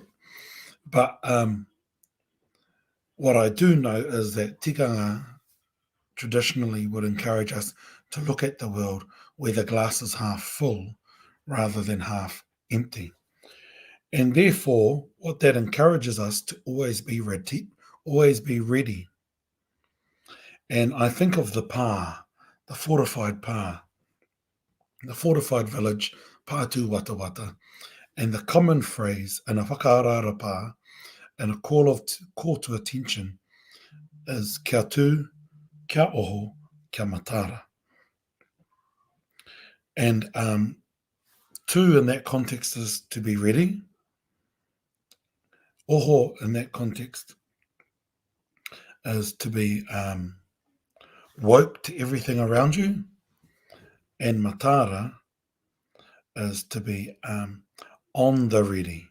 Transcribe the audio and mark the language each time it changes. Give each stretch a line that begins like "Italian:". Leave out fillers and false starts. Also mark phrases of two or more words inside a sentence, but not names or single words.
English: But what I do know is that tikanga traditionally would encourage us to look at the world where the glass is half full rather than half empty. And therefore, what that encourages us to always be ready. And I think of the pā, the fortified pā, the fortified village,
Māori: pātū wata wata,
English: and the common phrase in a
Māori: whakaarara pā,
English: and a call to attention is
Māori: kia tū, kia oho, kia matara.
English: And tū in that context is to be ready. Oho in that context is to be woke to everything around you, and matara is to be on the ready.